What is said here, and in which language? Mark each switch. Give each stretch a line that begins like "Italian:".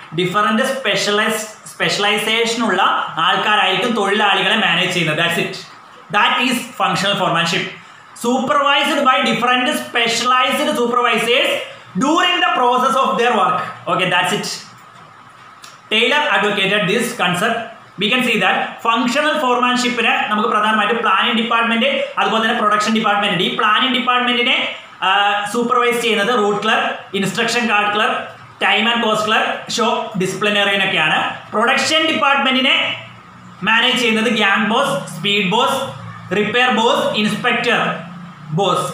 Malayalam: Different സ്പെഷ്യലൈസേഷനുള്ള ആൾക്കാരായിരിക്കും തൊഴിലാളികളെ manage ചെയ്യുന്നത്.
English: That's it. That is functional foremanship. Supervised by different specialized supervisors during the process of their work. Okay, that's it. Taylor advocated this concept. We can see that
Malayalam: functional foremanship നെ നമുക്ക് പ്രധാനമായിട്ടും planning department അതുപോലെ തന്നെ production department. ഈ planning ഡിപ്പാർട്ട്മെന്റിനെ supervise ചെയ്യുന്നത് root clerk, instruction card clerk, time and cost clerk, shop ഡിസിപ്ലിനറിയൻ ഒക്കെയാണ്. Production ഡിപ്പാർട്ട്മെന്റിനെ manage ചെയ്യുന്നത് gang boss, speed boss, repair boss, inspector boss.